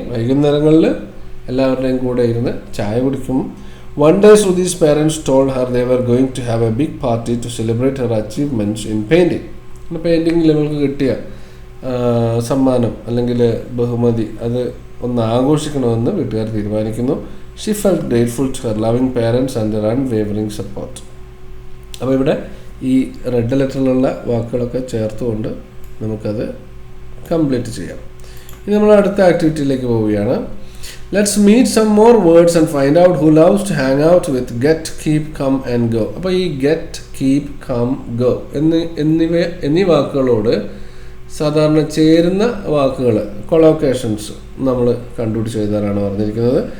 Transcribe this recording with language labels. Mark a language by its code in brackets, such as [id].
[ml] വൈകുന്നേരങ്ങളിൽ എല്ലാവരുടെയും കൂടെ ഇരുന്ന് ചായ കുടിക്കും. [en] One day Shruti's parents told her they were going to have a big party to celebrate her achievements in painting. [ml] പെയിൻറ്റിങ്ങിൽ ഇവൾക്ക് കിട്ടിയ സമ്മാനം അല്ലെങ്കിൽ ബഹുമതി അത് ഒന്ന് ആഘോഷിക്കണമെന്ന് വീട്ടുകാർ തീരുമാനിക്കുന്നു. [en] She felt grateful to her loving parents and their unwavering support. [ml] അപ്പോൾ ഇവിടെ ഈ റെഡ് ലെറ്ററിലുള്ള വാക്കുകളൊക്കെ ചേർത്തുകൊണ്ട് നമുക്കത് കംപ്ലീറ്റ് ചെയ്യാം. ഇനി നമ്മൾ അടുത്ത ആക്ടിവിറ്റിയിലേക്ക് പോവുകയാണ്. [en] Let's meet some more words and find out who loves to hang out with get, keep, come and go. [ml] അപ്പോൾ ഈ ഗെറ്റ്, കീപ്, കം, ഗോ എന്നീ വാക്കുകളോട് സാധാരണ ചേരുന്ന വാക്കുകൾ, കൊളോക്കേഷൻസ് നമ്മൾ കണ്ടുപിടിച്ച് എഴുതാനാണ് പറഞ്ഞിരിക്കുന്നത്.